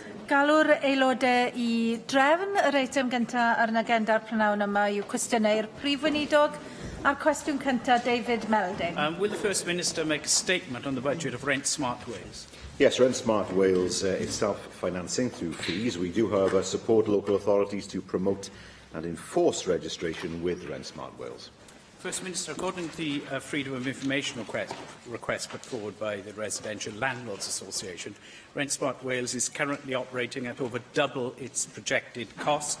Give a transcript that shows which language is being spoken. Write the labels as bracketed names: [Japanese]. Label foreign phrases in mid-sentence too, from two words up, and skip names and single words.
[Welsh] Galw'r aelodau I drefn yr eitem gyntaf ar yn agenda'r prynawn yma yw cwestiynau i'r Prif Weinidog a'r cwestiwn cyntaf David Melding. [English] Will the First Minister make a statement on the budget of Rent Smart Wales? Yes, Rent Smart Wales is self-financing through fees. We do, however, support local authorities to promote and enforce registration with Rent Smart Wales. First Minister, according to the Freedom of Information request put forward by the Residential Landlords Association, Rent Smart Wales is currently operating at over double its projected cost.